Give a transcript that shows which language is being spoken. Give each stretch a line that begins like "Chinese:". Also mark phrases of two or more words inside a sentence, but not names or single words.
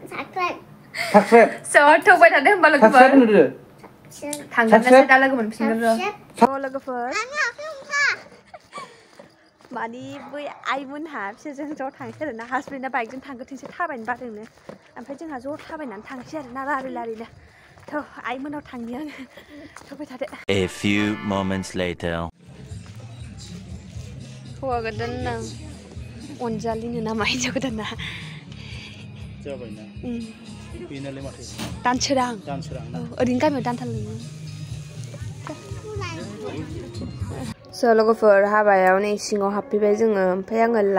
Bodo: स' थौबाय थादो होमबा लोगोफोर थांगोनसै दा लोगो मोनफिनगोन र' लोगोफोर मानि बै आइमोनहा बिसोरजों ज' थांसै आरोना हासबेन्डआ बाइकजों थांगोरथोंसै थाबायनो बादोंनो ओमफ्राय जोंहा ज' थाबायनानै थांसै आरोना लारिनो थ' आइमोनाव थांनि आङो थौबाय थादो
English: A few moments later
Bodo: हौवा गोदान नों अनजालिनो नामा हिन्जाव गोदाना जाबायना बेनालाय माथो दानसोरां ओरैनो गामियाव दानथारलायो स' लोगोफोर हाबायाव नै सिङाव हाबफैबाय जोङो ओमफ्राय आङो